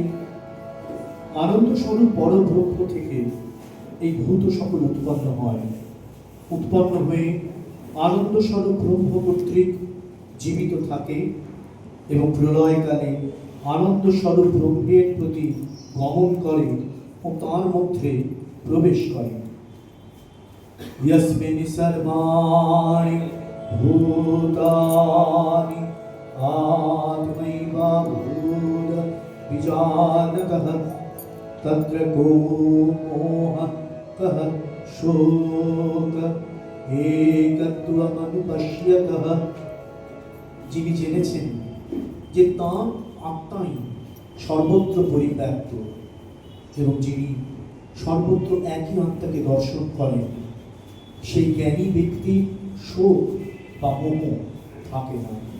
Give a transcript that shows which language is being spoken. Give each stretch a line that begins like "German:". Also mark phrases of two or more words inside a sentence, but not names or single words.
Bangla: আনন্দ স্বরূপ পরব্রহ্ম থেকে এই ভূত সকল উৎপন্ন হয়। উৎপন্ন হয়ে আনন্দ স্বরূপ ব্রহ্ম কর্তৃক জীবিত থাকে এবং প্রলয়কালে আনন্দ স্বরূপ ব্রহ্মের প্রতি গমন করে ও তার মধ্যে প্রবেশ করে।
Sanskrit: यस्मिन् सर्वाणि भूतानि आत्मैवाभूत विजानतः तत्र को मोहः कः शोक एकत्वमनुपश्यतः।
Bangla: যিনি জেনেছেন যে তাঁর আত্মাই সর্বত্র পরিব্যাপ্ত এবং যিনি সর্বত্র একই আত্মাকে দর্শন করেন, সেই জ্ঞানী ব্যক্তি শোক বা মোহ থাকে না।